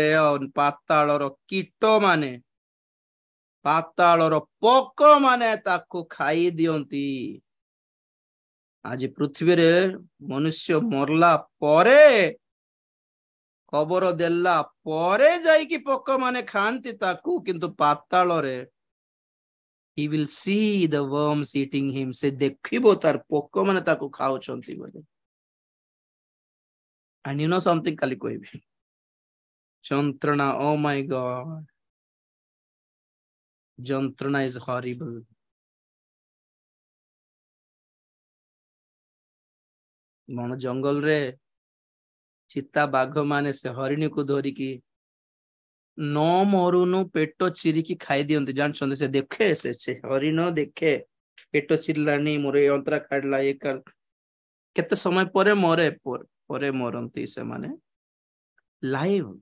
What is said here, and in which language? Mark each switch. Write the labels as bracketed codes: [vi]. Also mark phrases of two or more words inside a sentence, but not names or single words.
[or] ଆଉ ପାତାଳର କୀଟ ମାନେ, ପାତାଳର ପୋକ ମାନେ ତାକୁ ଖାଇ ଦିଅନ୍ତି। ଆଜି ପୃଥିବୀରେ ମନୁଷ୍ୟ ମରଲା ପରେ, କବର ଦେଲା ପରେ ଯାଇକି ପୋକ ମାନେ ଖାଆନ୍ତି ତାକୁ, କିନ୍ତୁ ପାତାଳରେ [en] he will see the worms eating him, [or] ସେ ଦେଖିବ ତାର ପୋକ ମାନେ ତାକୁ ଖାଉଛନ୍ତି ବୋଲି। [en] and you know something, [or] କାଲି କହିବି ଯନ୍ତ୍ରଣା, [en] oh my god, ଯନ୍ତ୍ରଣା is horrible. [or] ବଣ ଜଙ୍ଗଲରେ ଚିତା ବାଘ ମାନେ ସେ ହରିଣୀକୁ ଧରିକି ନ ମରୁନୁ ପେଟ ଚିରିକି ଖାଇ ଦିଅନ୍ତି, ଜାଣିଛନ୍ତି? ସେ ଦେଖେ, ସେ ହରିଣ ଦେଖେ ପେଟ ଚିରିଲାଣି, ମୋର ଏ ଅନ୍ତରା କାଢିଲା, କେତେ ସମୟ ପରେ ମରେ, ପରେ ମରନ୍ତି ସେମାନେ ଲାଇଭ।